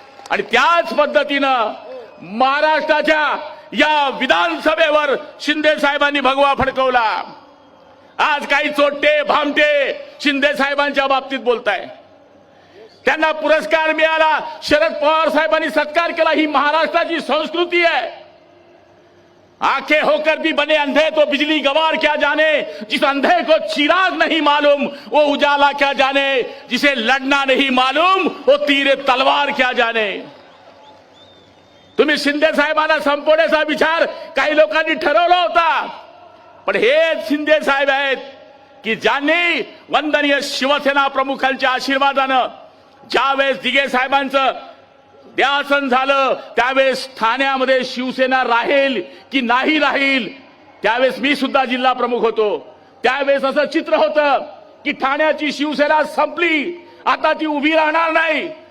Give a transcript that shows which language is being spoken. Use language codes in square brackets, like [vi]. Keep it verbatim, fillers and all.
[mr] आणि त्याच पद्धतीनं महाराष्ट्राच्या या विधानसभेवर शिंदे साहेबांनी भगवा फडकवला. आज काही चोट्टे भामटे शिंदे साहेबांच्या बाबतीत बोलताय, त्यांना पुरस्कार मिळाला, शरद पवार साहेबांनी सत्कार केला, ही महाराष्ट्राची संस्कृती आहे. [hi] आंखें होकर भी बने अंधे तो बिजली गवार क्या जाने, जिस अंधे को चिराग नहीं मालूम वो उजाला क्या जाने, जिसे लड़ना नहीं मालूम वो तीर तलवार क्या जाने. [mr] तुम्ही शिंदे साहेबांना संपवण्याचा विचार काही लोकांनी ठरवला होता, पण हे शिंदे साहेब आहेत की ज्यांनी वंदनीय शिवसेना प्रमुखांच्या आशीर्वादानं ज्यावेळेस दिघे साहेबांचं द्यासन झालं त्यावेळेस ठाण्यामध्ये शिवसेना राहील की नाही राहील, त्यावेळेस मी सुद्धा जिल्हा प्रमुख होतो, त्यावेळेस असं चित्र होतं की ठाण्याची शिवसेना संपली, आता ती उभी राहणार नाही.